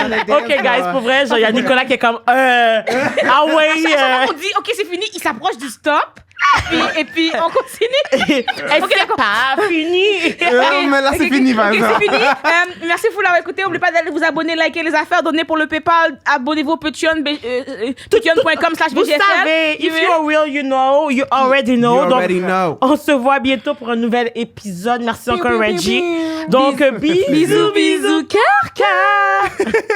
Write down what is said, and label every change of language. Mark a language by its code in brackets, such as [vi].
[fr] Ok, guys, pour vrai, il y a Nicolas qui est comme, ah ouais, On dit, OK, c'est fini. Il s'approche du stop. Et puis, on continue. et c'est pas fini. Non, mais là, c'est fini, par OK, exemple. c'est fini. Merci pour l'avoir écouté. N'oubliez pas d'aller vous abonner, liker les affaires, donner pour le PayPal. Abonnez-vous au Patreon, patreon.com/BGFL. Vous savez, [en] if you're real, you know, you already know. You already know. [fr] On se voit bientôt pour un nouvel épisode. Merci encore, piou, Reggie. piou. Donc, bisous, Bisous, bisous, cœur, cœur.